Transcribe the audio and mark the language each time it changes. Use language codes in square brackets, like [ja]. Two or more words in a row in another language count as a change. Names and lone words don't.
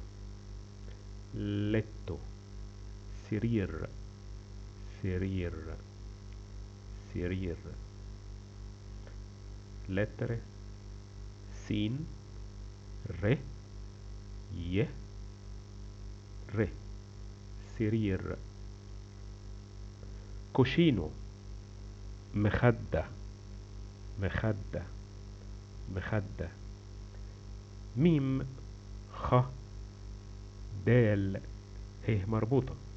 [ar] Letto, سرير، سرير، سرير. Lettere, سين، ر، ي، ر. سرير. كوشينو، مخدة، مخدة، مخدة. ميم، خ، دال، ه مربوطة.